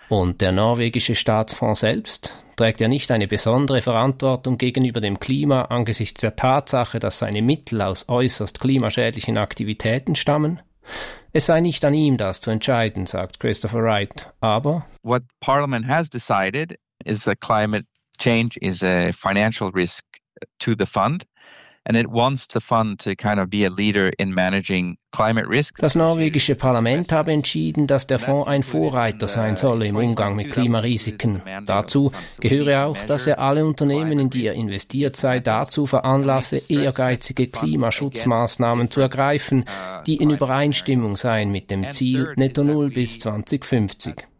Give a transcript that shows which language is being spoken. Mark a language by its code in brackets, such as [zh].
[de] Und der norwegische Staatsfonds selbst trägt ja nicht eine besondere Verantwortung gegenüber dem Klima angesichts der Tatsache, dass seine Mittel aus äußerst klimaschädlichen Aktivitäten stammen. Es sei nicht an ihm, das zu entscheiden, sagt Christopher Wright. Aber [en] what Parliament has decided is that climate change is a financial risk to the fund. And it wants the fund to kind of be a leader in managing climate risk. [de] Das norwegische Parlament habe entschieden, dass der Fonds ein Vorreiter sein solle im Umgang mit Klimarisiken. Dazu gehöre auch, dass er alle Unternehmen, in die er investiert sei, dazu veranlasse, ehrgeizige Klimaschutzmaßnahmen zu ergreifen, die in Übereinstimmung seien mit dem Ziel Netto Null bis 2050.